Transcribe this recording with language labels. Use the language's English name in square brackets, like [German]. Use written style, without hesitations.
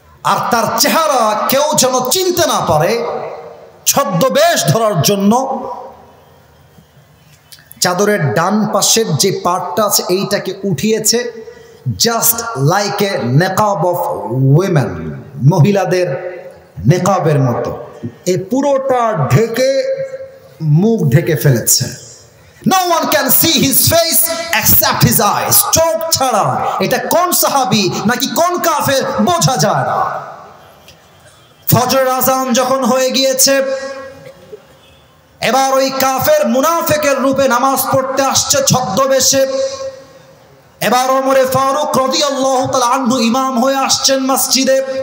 [Bangla] আর তার চেহারা কেউ যেন চিনতে না পারে, ছদ্মবেশ ধরার জন্য চাদরের ডান পাশের যে পার্টটা আছে এইটাকে উঠিয়েছে, [English] just like a নেকাব of women, [Bangla] মহিলাদের নেকাবের মতো। এই পুরোটা ঢেকে মুখ ঢেকে ফেলেছে। [English] No one can see his face except his eyes. [Bangla] চোখ ছাড়া এটা কোন সাহাবী নাকি কোন কাফের বোঝা যায় না। ফজরের আযান যখন হয়ে গিয়েছে, এবার ওই কাফের মুনাফিকের রূপে নামাজ পড়তে আসছে ছদ্মবেশে। এবার ওমরে ফারুক রাদিয়াল্লাহু তাআলা আনহু ইমাম হয়ে আসছেন মসজিদে।